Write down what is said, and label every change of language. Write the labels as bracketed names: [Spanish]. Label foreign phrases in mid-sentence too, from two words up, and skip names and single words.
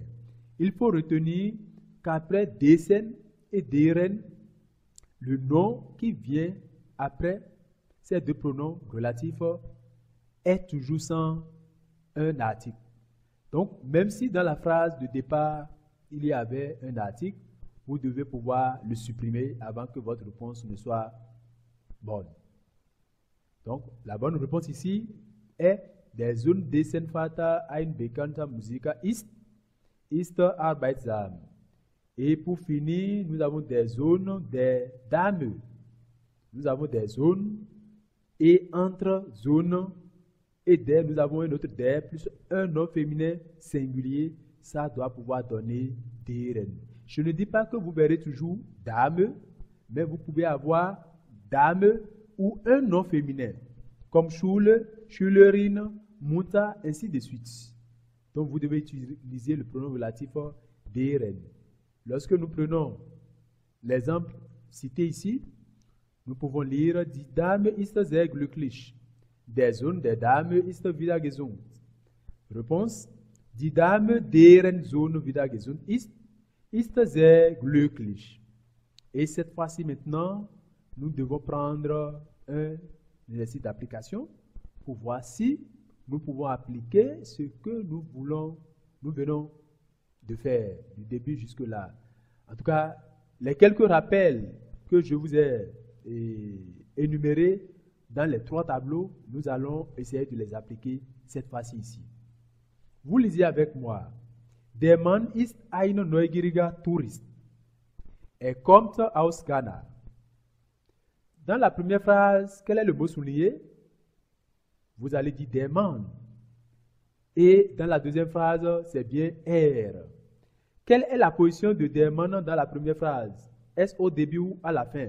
[French] Il faut retenir qu'après dessen et deren, le nom qui vient après ces deux pronoms relatifs est toujours sans un article. Donc, même si dans la phrase de départ, il y avait un article, vous devez pouvoir le supprimer avant que votre réponse ne soit bonne. Donc, la bonne réponse ici est [German] der Sohn dessen Vater ein bekannter Musiker ist arbeitsam. [French] Et pour finir, nous avons des zones, des dames. Nous avons des zones et entre zones et des, nous avons un autre des plus un nom féminin singulier. Ça doit pouvoir donner deren. Je ne dis pas que vous verrez toujours dame, mais vous pouvez avoir dame ou un nom féminin, comme [German] Schule, Schülerin, Mutter, [French] ainsi de suite. Donc vous devez utiliser le pronom relatif deren. Lorsque nous prenons l'exemple cité ici, nous pouvons lire [German] Die Dame ist sehr glücklich. Der Sohn der Dame ist wieder gesund. Réponse: Die Dame, deren Sohn wieder gesund ist ist sehr glücklich. [French] Et cette fois-ci maintenant, nous devons prendre un exercice d'application pour voir si nous pouvons appliquer ce que nous venons de faire du début jusque là. En tout cas, les quelques rappels que je vous ai énumérés dans les 3 tableaux, nous allons essayer de les appliquer cette fois-ci ici. Vous lisez avec moi. [German] Der Mann ist ein neugieriger Tourist. Kommt aus Ghana. [French] Dans la première phrase, quel est le mot souligné? Vous allez dire [German] der Mann. [French] Et dans la deuxième phrase, c'est bien Quelle est la position de [German] der Mann [French] dans la première phrase? Est-ce au début ou à la fin?